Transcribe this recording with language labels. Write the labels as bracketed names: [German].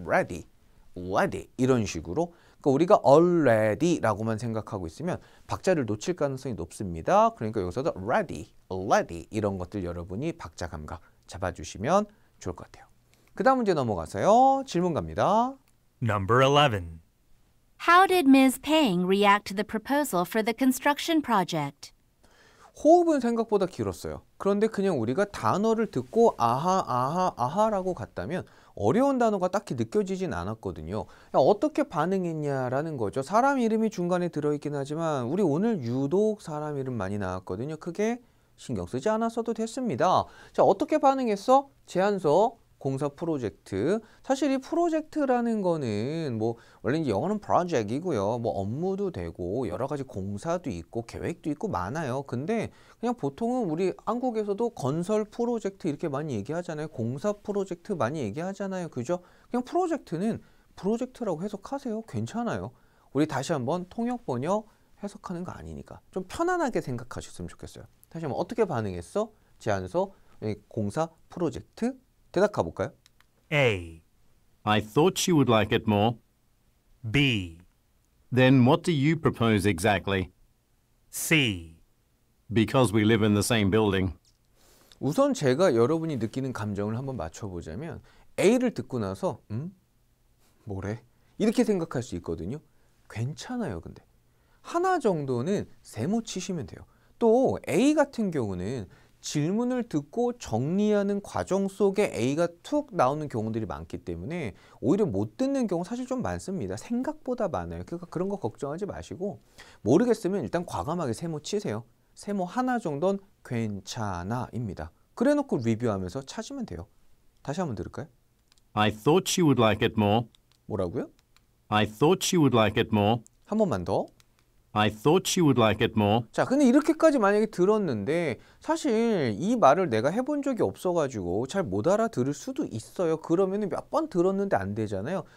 [Korean] ready, ready 이런 식으로. 그러니까 우리가 already라고만 생각하고 있으면 박자를 놓칠 가능성이 높습니다. 그러니까 여기서도 ready, ready 이런 것들 여러분이 박자 감각 잡아주시면 좋을 것 같아요. 그 다음 문제 넘어가서요. 질문 갑니다. [English] Number 11. How did Ms. Pang react to the proposal for the construction project? [Korean] 호흡은 생각보다 길었어요. 그런데 그냥 우리가 단어를 듣고 아하라고 갔다면 어려운 단어가 딱히 느껴지진 않았거든요. 어떻게 반응했냐라는 거죠. 사람 이름이 중간에 들어있긴 하지만 우리 오늘 유독 사람 이름 많이 나왔거든요. 크게 신경 쓰지 않았어도 됐습니다. 자, 어떻게 반응했어? 제안서 공사 프로젝트. 사실 이 프로젝트라는 거는 뭐 원래 이제 영어는 project이고요. 뭐 업무도 되고 여러 가지 공사도 있고 계획도 있고 많아요. 근데 그냥 보통은 우리 한국에서도 건설 프로젝트 이렇게 많이 얘기하잖아요. 공사 프로젝트 많이 얘기하잖아요. 그죠? 그냥 프로젝트는 프로젝트라고 해석하세요. 괜찮아요. 우리 다시 한번 통역 번역 해석하는 거 아니니까 좀 편안하게 생각하셨으면 좋겠어요. 다시 한번 어떻게 반응했어? 제안서 공사 프로젝트 대답 가볼까요? [English] A, I thought you would like it more. B, Then what do you propose exactly? C, Because we live in the same building. [Korean] 우선 제가 여러분이 느끼는 감정을 한번 맞춰보자면 A를 듣고 나서 뭐래? 이렇게 생각할 수 있거든요. 괜찮아요. 근데 하나 정도는 세모 치시면 돼요. 또 A 같은 경우는 질문을 듣고 정리하는 과정 속에 A가 툭 나오는 경우들이 많기 때문에 오히려 못 듣는 경우 사실 좀 많습니다. 생각보다 많아요. 그러니까 그런 거 걱정하지 마시고 모르겠으면 일단 과감하게 세모 치세요. 세모 하나 정도는 괜찮아입니다. 그래놓고 리뷰하면서 찾으면 돼요. 다시 한번 들을까요? [English] I thought you would like it more. [Korean] 뭐라고요? [English] I thought you would like it more. [Korean] 한 번만 더. [English] I thought you would like it more. [Korean] 자, 근데 이렇게까지 만약에 들었는데 사실 이 말을 내가 해본 적이 없어가지고 잘 못 알아들을 수도 있어요. 그러면 몇 번 들었는데 안 되잖아요.